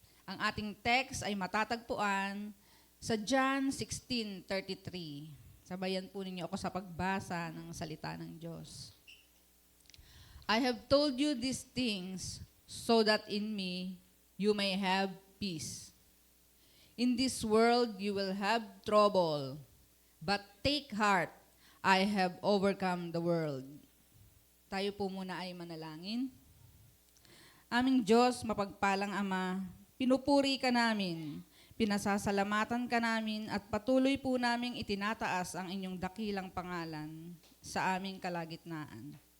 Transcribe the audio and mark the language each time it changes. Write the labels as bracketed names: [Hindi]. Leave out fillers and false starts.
[Filipino] Ang ating text ay matatagpuan sa John 16:33. Sabayan po ninyo ako sa pagbasa ng salita ng Diyos. [English] I have told you these things so that in me you may have peace. In this world you will have trouble, but take heart, I have overcome the world. [Filipino] Tayo po muna ay manalangin. Aming Diyos, mapagpalang Ama, pinupuri ka namin, pinasasalamatan ka namin at patuloy po naming itinataas ang inyong dakilang pangalan sa aming kalagitnaan.